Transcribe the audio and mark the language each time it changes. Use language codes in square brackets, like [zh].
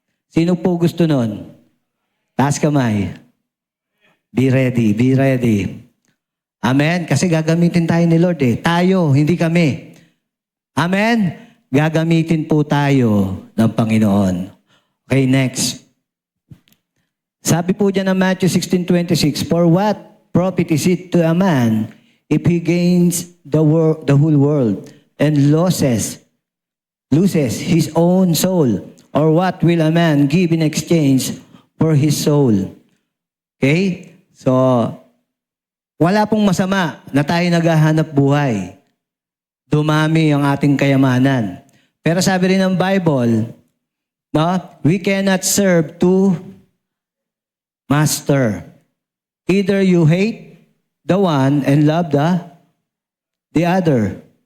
[tl] Sino po gusto nun? Taas kamay. [en] Be ready, be ready. [tl] Amen? Kasi gagamitin tayo ni Lord eh. Tayo, hindi kami. Amen? Gagamitin po tayo ng Panginoon. [en] Okay, next. [tl] Sabi po dyan ng [en] Matthew 16:26, "For what profit is it to a man if he gains the whole world and loses his own soul? Or what will a man give in exchange for his soul?" [tl] Okay? So, wala pong masama na tayo naghahanap buhay. Dumami ang ating kayamanan. Pero sabi rin ng Bible, no, [en] we cannot serve two master. Either you hate the one and love the other.